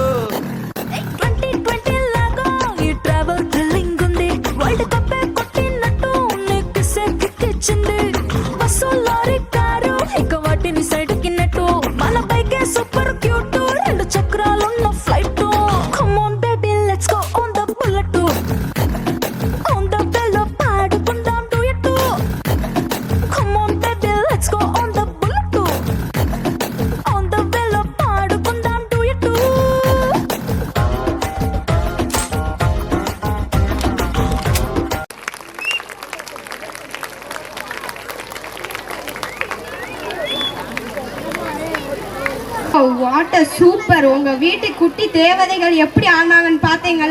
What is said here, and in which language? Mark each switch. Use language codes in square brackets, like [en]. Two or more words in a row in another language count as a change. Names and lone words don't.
[en] super cute [te] రెండు చక్రాలున్న ఫ్లైట్ [en] come on baby let's go on the bullet [te] ఆన్ ద బెల్లో పాడుకుందాం డ్యూయెట్ [en] come on baby let's go on the bullet [te] ఆన్ ద బెల్లో పాడుకుందాం డ్యూయెట్ [en] what super. [ta] உங்க வீட்டு குட்டி தேவதைகள் எப்படி ஆனாங்கன்னு பாத்தீங்களா?